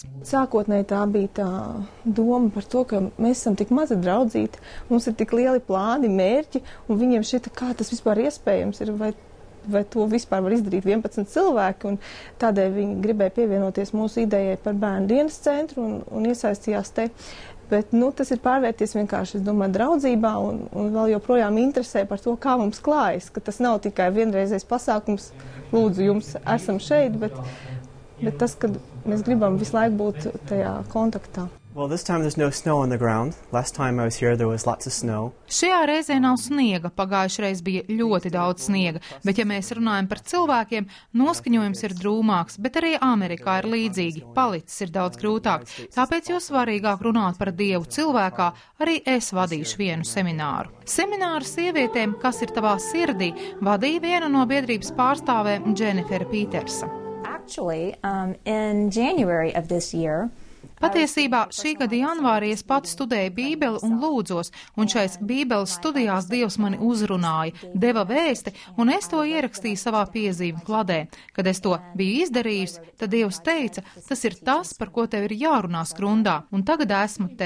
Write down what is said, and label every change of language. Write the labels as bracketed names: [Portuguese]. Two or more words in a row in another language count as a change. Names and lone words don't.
[Latvian] Sākotnēji tā bija tā doma par to, ka mēs esam tik mazi draudzīti, mums ir tik lieli plāni, mērķi, un viņiem šķita, kā tas vispār iespējams ir, vai to vispār var izdarīt 11 cilvēki, un tādēļ viņi gribēja pievienoties mūsu idejai par bērnu dienas centru un iesaistījās te. Bet, tas ir pārvērties vienkārši, es domāju, draudzībā un vēl joprojām interesē par to, kā mums klājas, ka tas nav tikai vienreizējs pasākums, lūdzu, jums esam šeit, bet tas, ka mēs gribam visu laiku būt tajā kontaktā. [English] Well, this time there's no snow on the ground. Last time I was here there was lots of snow. [Latvian] Šajā reizē nav sniega, pagājušreiz bija ļoti daudz sniega, bet ja mēs runājam par cilvēkiem, noskaņojums ir drūmāks, bet arī Amerikā ir līdzīgi, palicis ir daudz grūtāk, tāpēc jo svarīgāk runāt par Dievu cilvēkā, arī es vadīšu vienu semināru. Semināru sievietēm, kas ir tavā sirdī, vadīja viena no biedrības pārstāvēm Jennifer Petersa. [English] Actually, in January of this year, [Latvian] Patiesībā šī gada janvārī es pati studēju Bībeli un lūdzos, un šais Bībeles studijās Dievs mani uzrunāja, deva vēsti, un es to ierakstīju savā piezīmju kladē. Kad es to biju izdarījusi, tad Dievs teica, tas ir tas, par ko tev ir jārunā Skrundā, un tagad esmu te.